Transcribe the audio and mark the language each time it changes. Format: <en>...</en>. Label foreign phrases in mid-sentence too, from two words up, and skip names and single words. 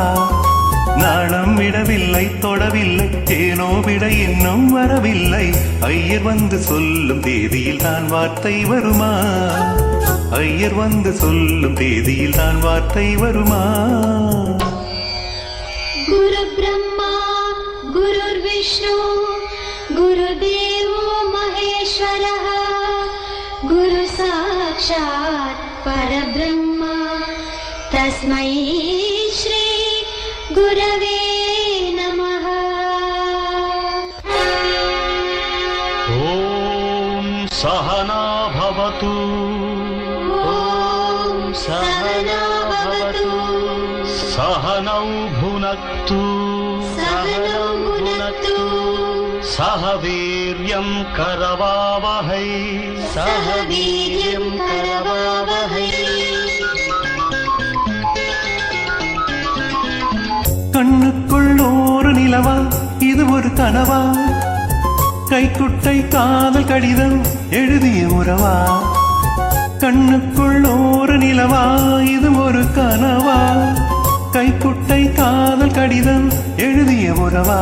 <ta>நாணம் விடவில்லை தொடவில்லை, ஏனோ விட இன்னும் வரவில்லை. ஐயர் வந்து சொல்லும் தேதியில் தான் வார்த்தை வருமா, ஐயர் வந்து சொல்லும் தேதியில் தான் வார்த்தை வருமா.</ta> <sa>गुरु ब्रह्मा गुरुर् विष्णु गुरुदेवो महेश्वरः गुरु साक्षात् परब्रह्म तस्मै श्री गुरवे नमः. ॐ सहना भवतु सहना भवतु सहनौ भुनक्तु सहनौ भुनक्तु सह वीर्यं करवावहै सह वीर्यं करवावहै.</sa> <ta>கண்ணுக்குள் நூறு நிலவா இது ஒரு கனவா, கைக்குட்டை காதல் கடிதம் எழுதிய உறவா. கண்ணுக்குள் நூறு நிலவா இது ஒரு கனவா, கைக்குட்டை காதல் கடிதம் எழுதிய உறவா.</ta>